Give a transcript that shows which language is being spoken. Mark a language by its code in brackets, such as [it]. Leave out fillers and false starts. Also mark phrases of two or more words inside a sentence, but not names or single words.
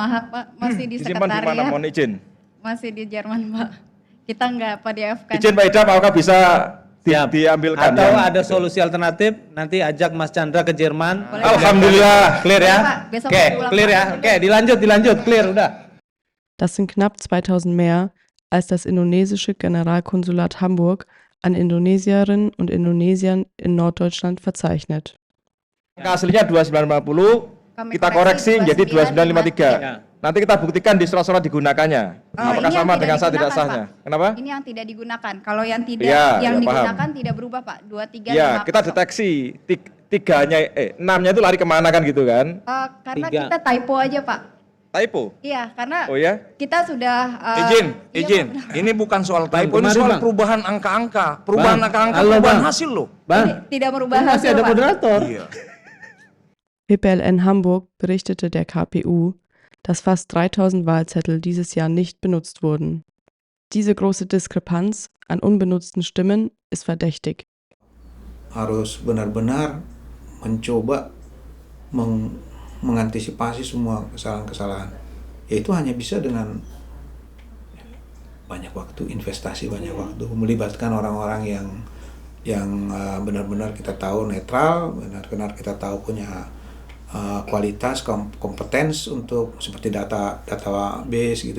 [id] Maaf, Pak. Masih di disimpan sekretariat. di mana? Mohon izin. Masih di Jerman, Pak. Kita nggak PDF-kan. Izin Pak Ida, apakah bisa diambilkan? Atau ada solusi alternatif, nanti ajak Mas Chandra ke Jerman. Boleh. Alhamdulillah. Clear ya? Oke, clear ya. Oke, dilanjut, clear, udah. [de] Das sind knapp 2000 mehr, als das indonesische Generalkonsulat Hamburg an Indonesierinnen und Indonesiern in Norddeutschland verzeichnet. [id] Angka aslinya 2950, kita koreksi menjadi 2953. Nanti kita buktikan di surat-surat digunakannya. Apakah sama dengan saat tidak sahnya? Kenapa? Ini yang tidak digunakan. Kalau yang tidak digunakan tidak berubah, Pak. 2, 3, 5. Ya, kita deteksi enamnya itu lari kemana kan gitu kan? Karena kita typo aja, Pak. Typo? Iya, karena Oh ya? kita sudah Izin. Ini bukan soal typo, ini soal perubahan angka-angka. Perubahan angka-angka, Halo, perubahan Bang. hasil loh. tidak merubah Masih hasil, ada Pak. moderator. Iya. [de] WPLN Hamburg berichtete der KPU, dass fast 3000 Wahlzettel dieses Jahr nicht benutzt wurden. Diese große Diskrepanz an unbenutzten Stimmen ist verdächtig. [id] Harus benar-benar mencoba mengantisipasi semua kesalahan-kesalahan. Yaitu hanya bisa dengan banyak waktu, investasi banyak waktu, melibatkan orang-orang yang benar-benar kita tahu netral, benar-benar kita tahu punya kualitas, kompetens untuk seperti database gitu.